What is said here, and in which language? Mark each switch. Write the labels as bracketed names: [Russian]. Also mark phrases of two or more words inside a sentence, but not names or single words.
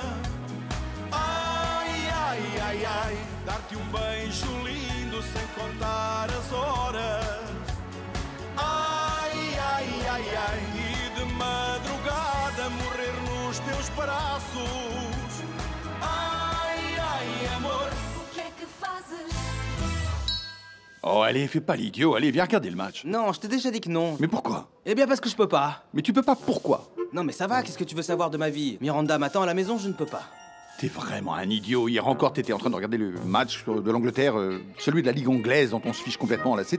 [Portuguese] Ai, ai, ai, ai, dar-te beijo lindo sem contar as horas. Ai, ai, ai, ai, e de madrugada morrer nos teus braços. Ai, ai, amor, o que é que fazes? [French] Oh, allez, fais pas l'idiot. Allez, viens regarder le match. Non, je t'ai déjà dit que non. Mais pourquoi? Eh bien parce que je peux pas. Mais tu peux pas, pourquoi? Non mais ça va, qu'est-ce que tu veux savoir de ma vie? Miranda m'attend à la maison, je ne peux pas. T'es vraiment un idiot. Hier encore, t'étais en train de regarder le match de l'Angleterre, celui de la Ligue anglaise dont on se fiche complètement, là.